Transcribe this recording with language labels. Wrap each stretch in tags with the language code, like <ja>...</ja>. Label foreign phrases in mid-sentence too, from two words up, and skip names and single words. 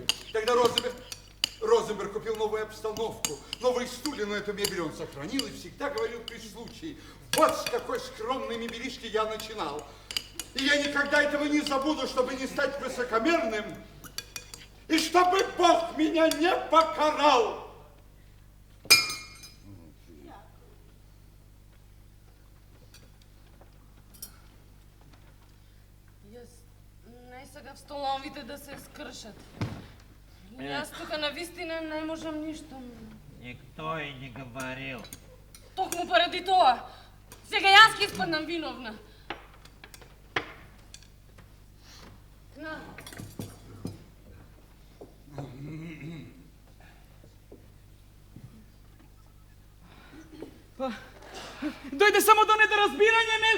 <ru>Тогда Розенберг купил новую обстановку, новые стулья, но эту мебель он сохранил и всегда говорил при случае: вот с какой скромной мебелишки я начинал. И я никогда этого не забуду, чтобы не стать высокомерным, и чтобы Бог меня не покарал.</ru> <bg>Сега в столовите да се скршат. И аз тук навистина не можам нищо.</bg> <ru>Никто и не говорил.</ru> <mk>Токму поради това. Сега јас ќе испаднам виновна. На. Дојде само до недоразбирање, не?</mk>